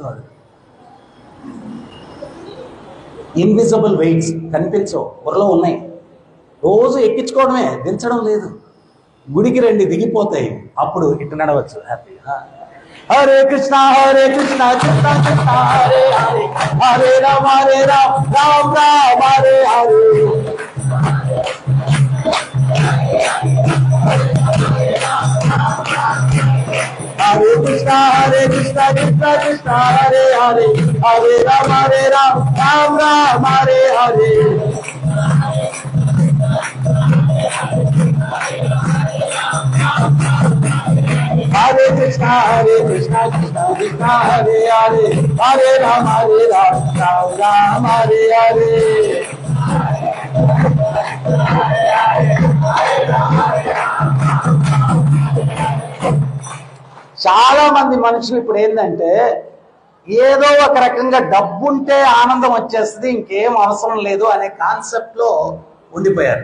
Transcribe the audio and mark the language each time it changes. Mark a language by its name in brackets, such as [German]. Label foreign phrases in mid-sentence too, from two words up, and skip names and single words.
[Telugu] వాడు [English] invisible weights [Telugu] కనిపించవు, బుర్రలో ఉన్నాయి, రోజు ఎక్కించుకోవడమే, దించడం లేదు. గుడికి రండి, దిగిపోతాయి, అప్పుడు ఇటు నడవచ్చు హ్యాపీగా. [Sanskrit] హరే కృష్ణ కృష్ణ కృష్ణ హరే హరే, హరే రామ రామ రామ హరే హరే. హరే కృష్ణ కృష్ణ కృష్ణ హరే హరే, హరే రామ రామ రామ హరే హరే. హరే కృష్ణ కృష్ణ కృష్ణ హరే హరే, హరే రామ రామ రామ హరే హరే. [Telugu] చాలా మంది మనుషులు ఇప్పుడు ఏంటంటే ఏదో ఒక రకంగా డబ్బుంటే ఆనందం వచ్చేస్తుంది, ఇంకేం అవసరం లేదు అనే కాన్సెప్ట్ లో ఉండిపోయారు.